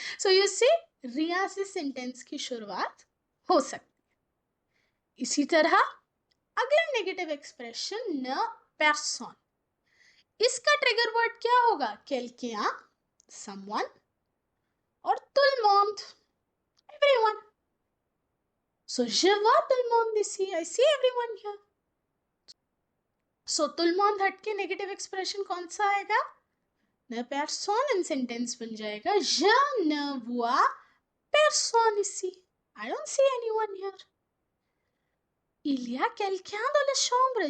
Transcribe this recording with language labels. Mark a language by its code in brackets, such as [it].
[en] So you see, [hi] rien से sentence की शुरुआत हो सकती है. इसी तरह अगला नेगेटिव एक्सप्रेशन न पर्सन. इसका ट्रिगर वर्ड क्या होगा? [fr] quelqu'un, someone, और tout le monde, everyone. So je vois tout le monde ici. [en] I see everyone here. [hi] So tout le monde हटके नेगेटिव एक्सप्रेशन कौन सा आएगा? न पर्सन. इन सेंटेंस बन जाएगा [fr] je ne vois personne ici. [en] I don't see anyone here. [fr] Il y a quelqu'un dans la chambre.